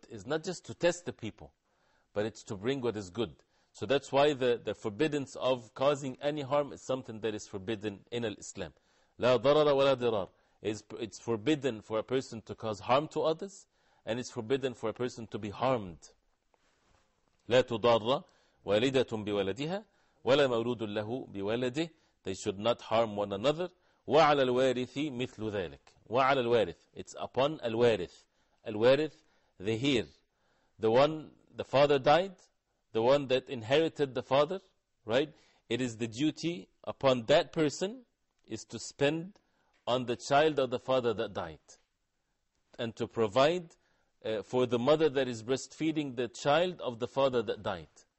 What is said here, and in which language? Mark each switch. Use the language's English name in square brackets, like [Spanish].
[English] It's not just to test the people, but it's to bring what is good. So that's why the forbiddance of causing any harm is something that is forbidden in Islam. [Arabic] لا ضرر ولا ضرار. [English] It's forbidden for a person to cause harm to others, and it's forbidden for a person to be harmed. [Arabic] لا تضار والدة بولدها ولا مولود له بولده. [English] They should not harm one another. [Arabic] وعلى الوارث مثل ذلك. وعلى الوارث. [English] It's upon الوارث. الوارث, the heir. The father died, the one that inherited the father, right? It is the duty upon that person is to spend on the child of the father that died, and to provide for the mother that is breastfeeding the child of the father that died.